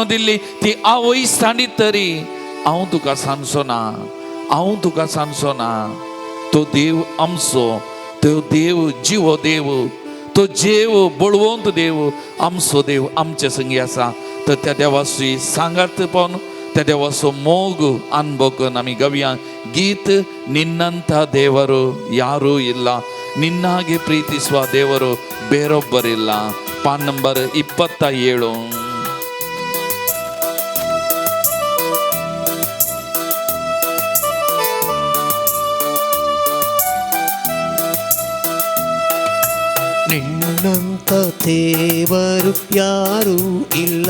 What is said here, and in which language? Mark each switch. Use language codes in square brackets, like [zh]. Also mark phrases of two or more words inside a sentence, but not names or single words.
[kok] दिल्ली ती आवय सांडीत तरी हांव तुका सांडचो ना हांव तुका सांडचो ना तो देव आमचो तो देव जिवो देव तो देव बळवंत देव आमचो देव आमचे संगी आसा तर त्या देवाची सांगात पण त्या देवाचो मोग अनुभव करून आमी गावया गीत [kn] ನಿನ್ನಂಥ ದೇವರು ಯಾರೂ ಇಲ್ಲ ನಿನ್ನ ಹಾಗೆ ಪ್ರೀತಿಸುವ ದೇವರು ಬೇರೊಬ್ಬರಿಲ್ಲ ಪಾನ್ ನಂಬರ್ [kok] 27 [kn] ನಿನ್ನಂತ ದೇವರು ಯಾರೂ ಇಲ್ಲ